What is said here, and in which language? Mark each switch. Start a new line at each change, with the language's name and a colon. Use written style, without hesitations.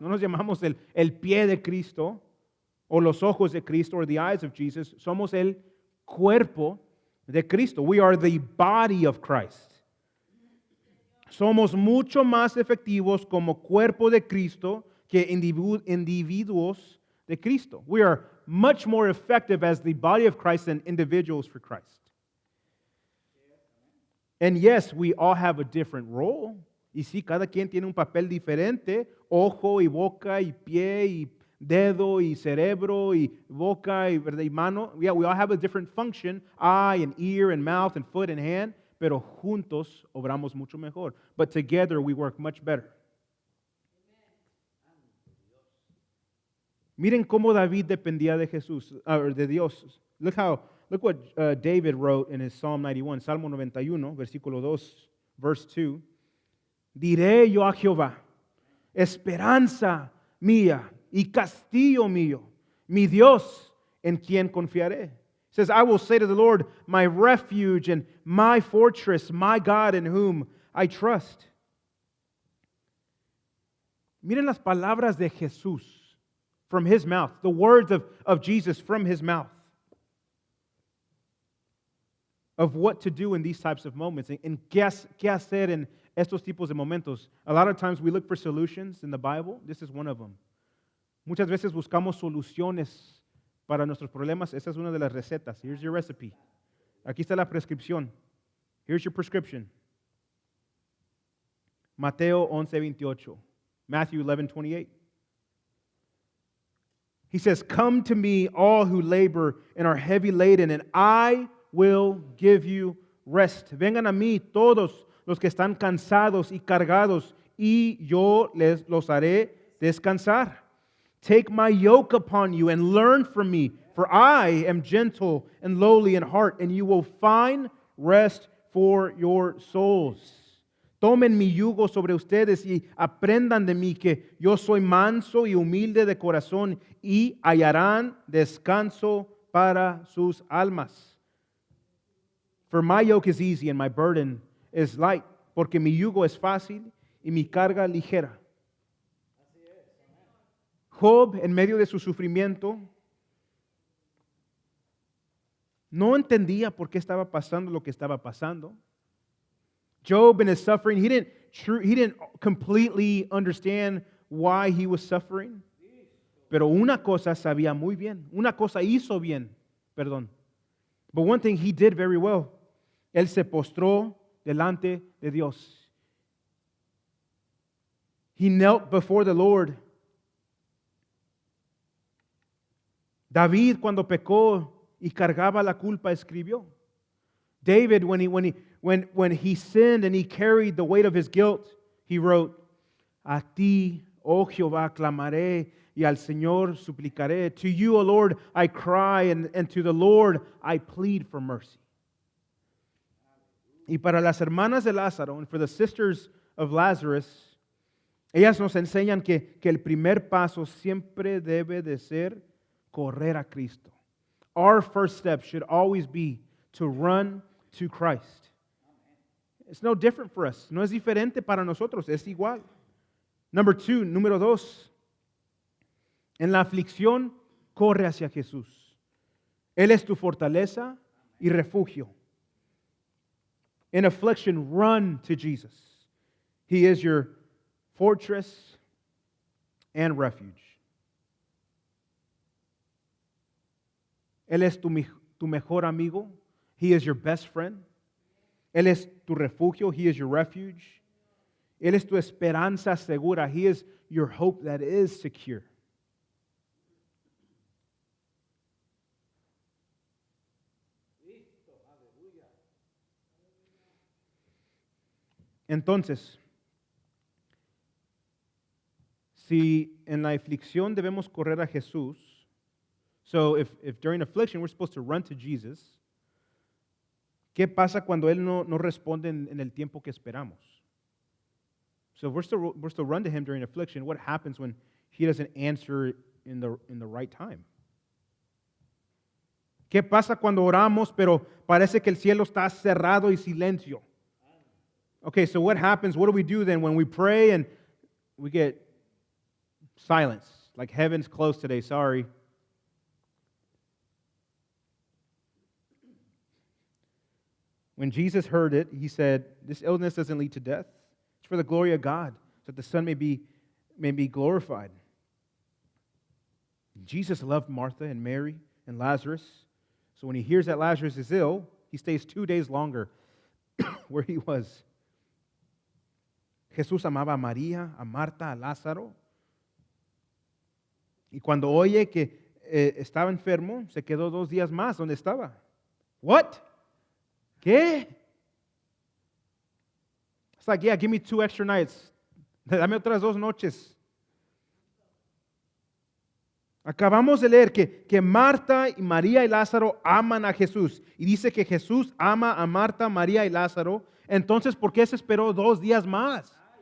Spanish: No nos llamamos el pie de Cristo, o los ojos de Cristo,
English: or the eyes of Jesus.
Spanish: Somos el cuerpo de Cristo.
English: We are the body of Christ.
Spanish: Somos mucho más efectivos como cuerpo de Cristo que individuos de Cristo.
English: We are much more effective as the body of Christ than individuals for Christ. And yes, we all have a different role.
Spanish: Y sí, cada quien tiene un papel diferente, ojo y boca y pie y dedo y cerebro y boca y mano.
English: Yeah, we all have a different function, eye and ear and mouth and foot and hand,
Spanish: pero juntos obramos mucho mejor.
English: But together we work much better.
Spanish: Miren cómo David dependía de Jesús, de Dios.
English: Look what David wrote in his Psalm 91,
Spanish: Salmo 91, versículo 2,
English: verse 2.
Spanish: Diré yo a Jehová, esperanza mía y castillo mío, mi Dios en quien confiaré.
English: It says, I will say to the Lord, my refuge and my fortress, my God in whom I trust.
Spanish: Miren las palabras de Jesús
English: from his mouth, the words of Jesus from his mouth, of what to do in these types of moments, and
Spanish: qué hacer en estos tipos de momentos.
English: A lot of times we look for solutions in the Bible. This is one of them.
Spanish: Muchas veces buscamos soluciones para nuestros problemas. Esa es una de las recetas.
English: Here's your recipe.
Spanish: Aquí está la prescripción.
English: Here's your prescription.
Spanish: Mateo 11:28. Matthew 11:28.
English: He says, come to me, all who labor and are heavy laden, and I will give you rest.
Spanish: Vengan a mí todos los que están cansados y cargados, y yo los haré descansar.
English: Take my yoke upon you and learn from me, for I am gentle and lowly in heart, and you will find rest for your souls.
Spanish: Tomen mi yugo sobre ustedes y aprendan de mí que yo soy manso y humilde de corazón y hallarán descanso para sus almas.
English: For my yoke is easy and my burden is light,
Spanish: porque mi yugo es fácil y mi carga ligera. Job, en medio de su sufrimiento, no entendía por qué estaba pasando lo que estaba pasando.
English: Job, in his suffering, he didn't completely understand why he was suffering.
Spanish: Pero una cosa sabía muy bien, una cosa hizo bien, perdón.
English: But one thing he did very well.
Spanish: Él se postró delante de Dios.
English: He knelt before the Lord.
Spanish: David, cuando pecó y cargaba la culpa, escribió.
English: David, when he sinned and he carried the weight of his guilt, he wrote,
Spanish: "A ti, oh Jehová, clamaré, y al Señor suplicaré.
English: To you, O Lord, I cry, and to the Lord I plead for mercy."
Spanish: Y para las hermanas de Lázaro,
English: and for the sisters of Lazarus,
Spanish: ellas nos enseñan que el primer paso siempre debe de ser correr a Cristo.
English: Our first step should always be to run to Christ. It's no different for us.
Spanish: No es diferente para nosotros, es igual. Número dos. En la aflicción, corre hacia Jesús. Él es tu fortaleza y refugio.
English: In affliction, run to Jesus. He is your fortress and refuge.
Spanish: Él es tu mejor amigo.
English: He is your best friend.
Spanish: Él es tu refugio.
English: He is your refuge.
Spanish: Él es tu esperanza segura.
English: He is your hope that is secure.
Spanish: Entonces, si en la aflicción debemos correr a Jesús,
English: so if during affliction we're supposed to run to Jesus,
Spanish: ¿qué pasa cuando Él no responde en el tiempo que esperamos?
English: So if we're still run to Him during affliction, what happens when He doesn't answer in the right time? ¿Qué pasa cuando oramos pero parece que el cielo está cerrado y silencio? Okay, so what happens? What do we do then when we pray and we get silence? Like heaven's closed today, sorry. When Jesus heard it, He said, "This illness doesn't lead to death. It's for the glory of God, so that the Son may be glorified." Jesus loved Martha and Mary and Lazarus. So when He hears that Lazarus is ill, He stays 2 days longer where he was.
Spanish: Jesús amaba a María, a Marta, a Lázaro. Y cuando oye que estaba enfermo, se quedó 2 días más donde estaba.
English: What? ¿Qué? It's like, yeah, give me 2 extra nights.
Spanish: Dame otras 2 noches. Acabamos de leer que Marta y María y Lázaro aman a Jesús. Y dice que Jesús ama a Marta, María y Lázaro. Entonces, ¿por qué se esperó 2 días más?